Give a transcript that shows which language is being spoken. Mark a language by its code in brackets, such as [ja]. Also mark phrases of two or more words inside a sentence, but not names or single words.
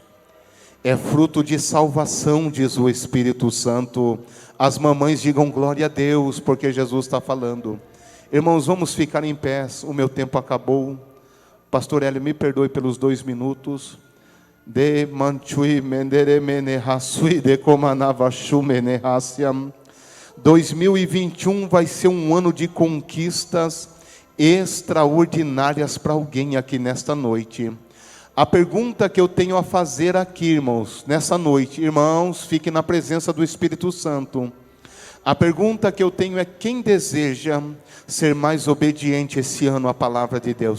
[pt] É fruto de salvação, diz o Espírito Santo. As mamães digam glória a Deus, porque Jesus está falando. Irmãos, vamos ficar em pé, o meu tempo acabou. Pastor Hélio, me perdoe pelos 2 minutos. De manchui mendere menehasui de comanavashu menehasiam. 2021 vai ser um ano de conquistas extraordinárias para alguém aqui nesta noite. A pergunta que eu tenho a fazer aqui, irmãos, nessa noite, irmãos, fiquem na presença do Espírito Santo. A pergunta que eu tenho é: quem deseja ser mais obediente esse ano à palavra de Deus?